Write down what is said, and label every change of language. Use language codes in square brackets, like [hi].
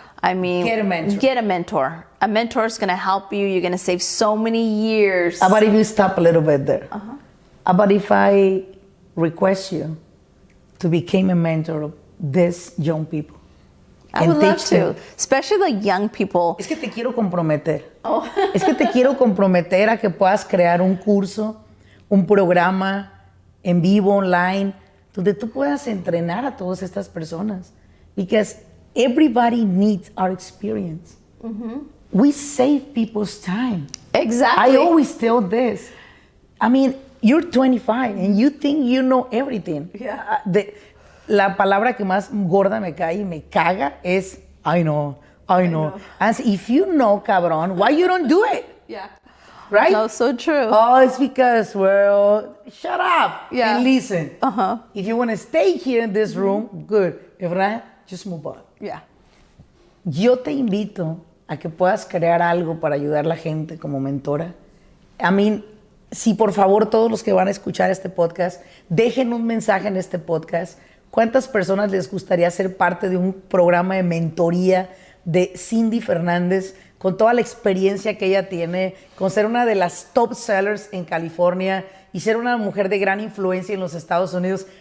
[en] I mean, get a mentor. A mentor is going to help you. You're going to save so many years. How about if you stop a little bit there? How about if I request you to become a mentor of these young people. I would love to, especially the young people. [es] Es que te quiero comprometer. Es que te quiero comprometer a que puedas crear un curso, un programa en vivo, online, donde tú puedas entrenar a todas estas personas. [en] Because everybody needs our experience. We save people's time. Exactly. I always tell this. I mean, you're 25 and you think you know everything. Yeah. [es] La palabra que más gorda me cae y me caga es [en] I know. And if you know, cabrón, why you don't do it? Yeah. Right? No, so true. Oh, it's because, well, shut up and listen. If you want to stay here in this room, good. If not, just move on. Yeah. [es] Yo te invito a que puedas crear algo para ayudar a la gente como mentora. [en] I mean, [es] si por favor todos los que van a escuchar este podcast, dejen un mensaje en este podcast. ¿Cuántas personas les gustaría ser parte de un programa de mentoría de Cindy Fernández, con toda la experiencia que ella tiene, con ser una de las top sellers en California y ser una mujer de gran influencia en los Estados Unidos?